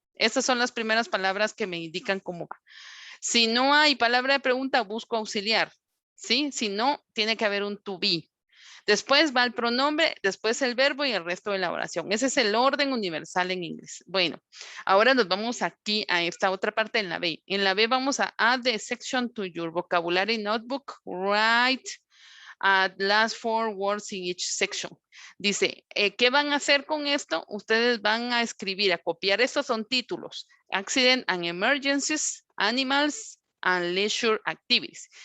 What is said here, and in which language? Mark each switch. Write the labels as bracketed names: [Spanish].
[Spanish] Estas son las primeras palabras que me indican cómo va. Si no hay palabra de pregunta, busco auxiliar, ¿sí? Si no, tiene que haber un to be. Después va el pronombre, después el verbo y el resto de la oración. Ese es el orden universal en inglés. Bueno, ahora nos vamos aquí a esta otra parte en la B. En la B vamos a [English] add the section to your vocabulary notebook. Write at last 4 words in each section. [Spanish] Dice, ¿qué van a hacer con esto? Ustedes van a escribir, a copiar. Estos son títulos. [English] Accident and emergencies, animals and leisure activities.